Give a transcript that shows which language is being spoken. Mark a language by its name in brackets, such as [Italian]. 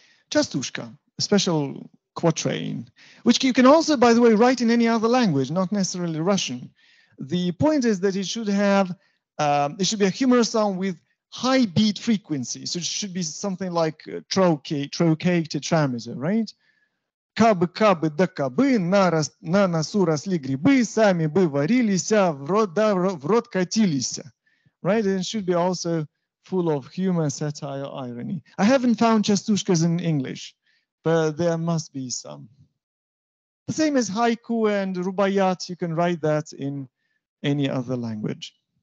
[English] Chastushka, a special quatrain, which you can also, by the way, write in any other language, not necessarily Russian. The point is that it should have, it should be a humorous song with high beat frequency. So it should be something like trocade tetrameter, right? [Russian] Кабы, да кабы, на носу росли грибы, сами бы варились, в рот катились. [English] Right? And it should be also full of humor, satire, irony. I haven't found chastushkas in English, but there must be some. The same as haiku and rubaiyat, you can write that in any other language.